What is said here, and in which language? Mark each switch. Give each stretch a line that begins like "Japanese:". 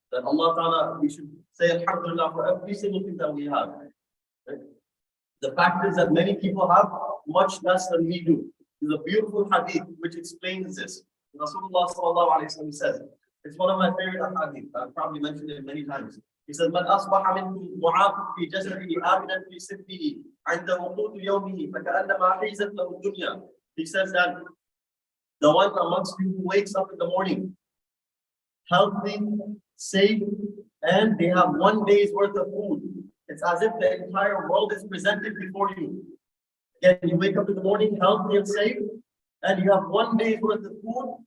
English: That Allah Ta'ala, we should say Alhamdulillah for every single thing that we have. Right? The fact is that many people have much less than we do. There's a beautiful hadith which explains this. Rasulullah sallallahu alayhi wa sallam says, it's one of my favorite hadith. I've probably mentioned it many times.
Arabic: He says, من أصبح منكم معاف في جسده آمنا في سبه عند وقوت يومه فكأنما حيزت له الدنيا.
English: He says that the one amongst you who wakes up in the morning, healthy, safe, and they have one day's worth of food. It's as if the entire world is presented before you. Again, you wake up in the morning, healthy and safe, and you have one day's worth of food.